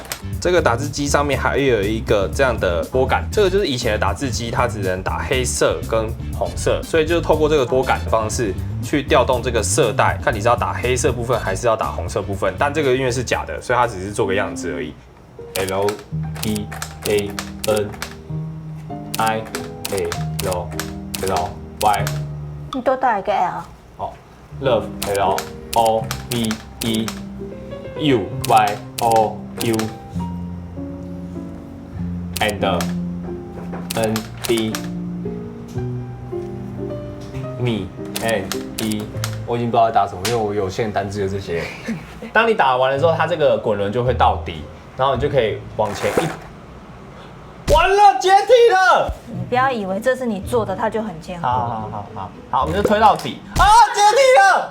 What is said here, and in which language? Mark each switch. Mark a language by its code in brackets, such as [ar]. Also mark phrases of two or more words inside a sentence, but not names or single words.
[zh] 这个打字机上面还有一个这样的拨杆，这个就是以前的打字机，它只能打黑色跟红色，所以就透过这个拨杆的方式去调动这个色带，看你是要打黑色部分还是要打红色部分。但这个因为是假的，所以它只是做个样子而已。 [en] L E A N I A L L Y， [zh] 你多打一个 L。 [en] 好 ，Love L O V E U Y O U and N D Me and E， [zh] 我已经不知道在打什么，因为我有限单字的这些。当你打完的时候，它这个滚轮就会到底，然后你就可以往前一。完了，解体了！你不要以为这是你做的，它就很坚固。好，我们就推到底啊，解体了。